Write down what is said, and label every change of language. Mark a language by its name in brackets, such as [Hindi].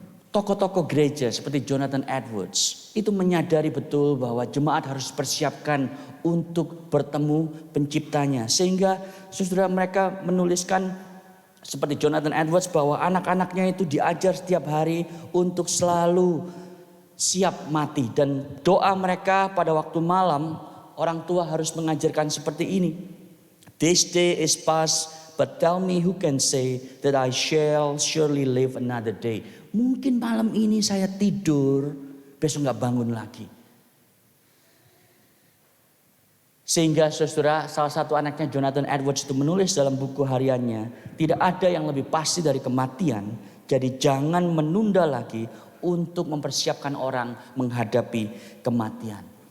[Indonesian] tokoh-tokoh gereja seperti Jonathan Edwards itu menyadari betul bahwa jemaat harus persiapkan untuk bertemu penciptanya. Sehingga saudara mereka menuliskan seperti Jonathan Edwards bahwa anak-anaknya itu diajar setiap hari untuk selalu siap mati. Dan doa mereka pada waktu malam orang tua harus mengajarkan seperti ini. [English] This day is past, but tell me who can say that I shall surely live another day. [Indonesian] Mungkin malam ini saya tidur, besok gak bangun lagi. Sehingga saudara, salah satu anaknya Jonathan Edwards itu menulis dalam buku hariannya, tidak ada yang lebih pasti dari kematian, jadi jangan menunda lagi untuk mempersiapkan orang menghadapi kematian.